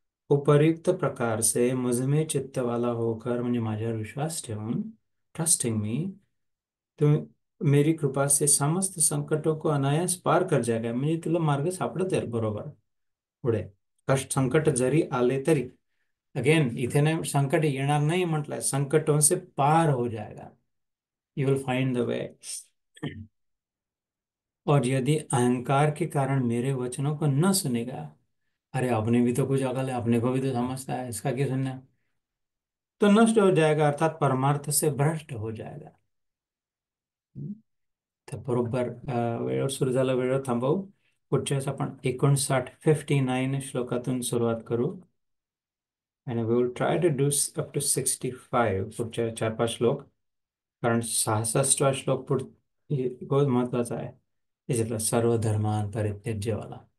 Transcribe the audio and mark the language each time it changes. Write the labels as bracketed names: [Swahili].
[Hindi] उपर्युक्त प्रकार से मुझ में चित्त वाला होकर, [Marathi] म्हणजे माझ्यावर विश्वास ठेवून, [English] trusting me, [Hindi] तुम मेरी कृपा से समस्त संकटों को अनायास पार कर जाएगा. [Marathi] म्हणजे तुला मार्ग सापडत आहे बरोबर पुढे. कष्ट संकट जरी आले तरी, अगेन इथे नाही संकट येणार नाही म्हटलंय, [Hindi] संकटों से पार हो जाएगा. [English] You will find the way. [Hindi] और यदि अहंकार के कारण मेरे वचनों को न सुनेगा, अरे अपने भी तो कुछ अकल है, अपने को भी तो समझता है, इसका क्या सुनना, तो नष्ट हो जाएगा, अर्थात परमार्थ से भ्रष्ट हो जाएगा. [Marathi] तर बरोबर वेळेवर सुरू झालं, वेळेवर थांबवू. पुढच्या वेळेस आपण 59 श्लोकातून सुरुवात करू. [English] आणि we will try to do up to 65 [Marathi] पुढच्या 4-5 श्लोक. कारण 66वा श्लोक बहुत महत्वाचा आहे, याच्यातला सर्व धर्मान परित्यज्यवाला.